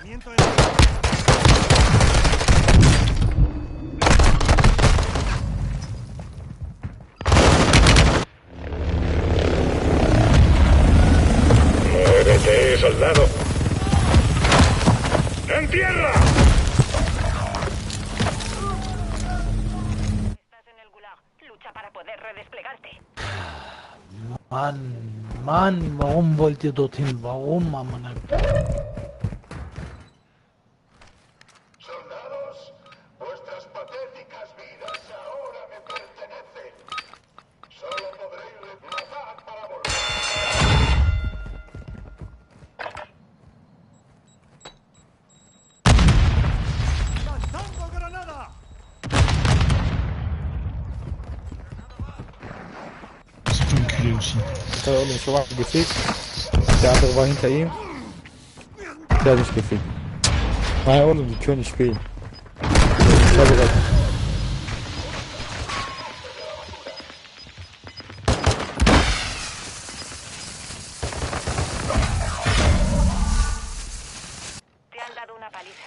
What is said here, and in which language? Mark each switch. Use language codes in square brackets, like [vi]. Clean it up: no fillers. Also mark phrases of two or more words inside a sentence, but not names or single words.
[es] ¡Muévete, soldado! ¡En tierra! Estás en el gulag. Lucha para poder redesplegarte. [de] Mann, warum wollt ihr dorthin? Warum, Mann? [es] Soldados, vuestras patéticas vidas ahora me pertenecen. Solo podréis matar para volver. [de] Der hat mich schon mal gefickt. Der andere war hinter ihm. Der hat mich gefickt. Naja, ohne die können nicht spielen. Ich habe gesagt, [es] Te han dado una paliza.